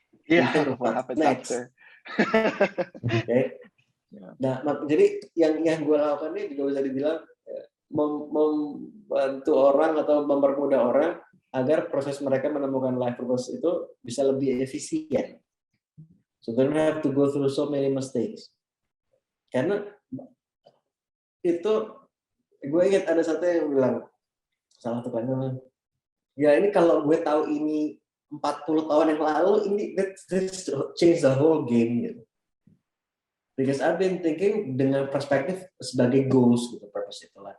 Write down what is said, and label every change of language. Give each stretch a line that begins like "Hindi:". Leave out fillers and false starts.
English: Iya, what happens after? Okay.
Indonesian: Nah, jadi yang gue lakukan ini juga bisa dibilang membantu orang atau mempermudah orang agar proses mereka menemukan life purpose itu bisa lebih efisien.
English: So they don't have to go through so many mistakes.
Indonesian: Karena itu gue ingat ada satu yang bilang, salah satu klien, ya ini kalau gue tahu ini 40 tahun yang lalu, ini
English: this change the whole game
Indonesian: gitu.
English: Because I've been thinking
Indonesian: dengan perspektif sebagai goals gitu, purpose itu lah.